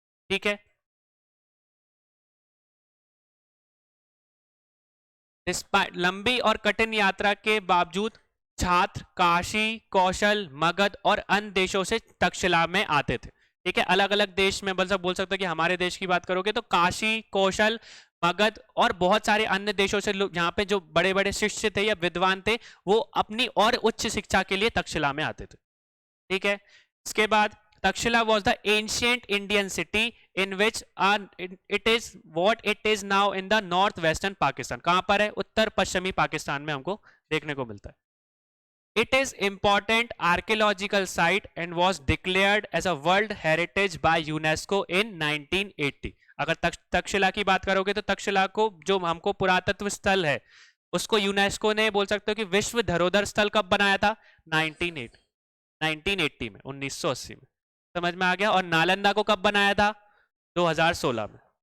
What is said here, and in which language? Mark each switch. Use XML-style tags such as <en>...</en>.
<hi>ठीक है, लंबी और कठिन यात्रा के बावजूद छात्र काशी, कौशल, मगध और अन्य देशों से तक्षशिला में आते थे। ठीक है, अलग अलग देश में बोल सकते हो कि हमारे देश की बात करोगे तो काशी, कौशल, मगध और बहुत सारे अन्य देशों से लोग यहाँ पे जो बड़े बड़े शिष्य थे या विद्वान थे वो अपनी और उच्च शिक्षा के लिए तक्षशिला में आते थे। ठीक है, इसके बाद</hi> <en>Takshashila was the ancient Indian city in which it is what it is now in the northwestern Pakistan।</en> <hi>कहाँ पर है? उत्तर पश्चिमी पाकिस्तान में हमको देखने को मिलता है।</hi> <en>It is important archaeological site and was declared as a World Heritage by UNESCO in 1980।</en> <hi>अगर तक्षशिला की बात करोगे तो तक्षशिला को जो हमको पुरातत्व स्थल है उसको यूनेस्को ने बोल सकते हो कि विश्व धरोहर स्थल कब बनाया था? 1980 में, 1980 में। समझ में आ गया? और नालंदा को कब बनाया था? 2016 में।</hi>